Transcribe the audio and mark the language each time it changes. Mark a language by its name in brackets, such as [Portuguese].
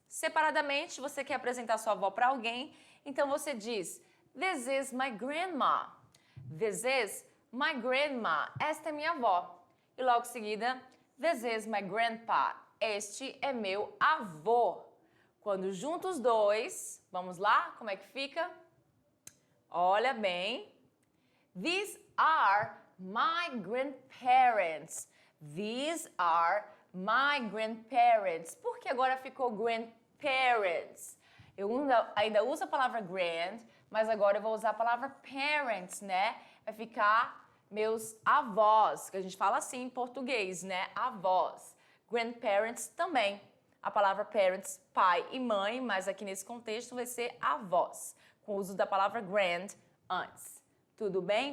[Portuguese] Separadamente, você quer apresentar sua avó para alguém, então você diz, [English] this is my grandma. This is my grandma. [Portuguese] Esta é minha avó. E logo em seguida, [English] this is my grandpa. [Portuguese] Este é meu avô. Quando junto os dois, vamos lá, como é que fica? Olha bem. [English] These are my grandparents. These are my grandparents. [Portuguese] Por que agora ficou grandparents? Eu ainda uso a palavra grand, mas agora eu vou usar a palavra parents, né? Vai ficar meus avós, que a gente fala assim em português, né? Avós. Grandparents também. A palavra parents, pai e mãe, mas aqui nesse contexto vai ser avós, com o uso da palavra grand antes. Tudo bem?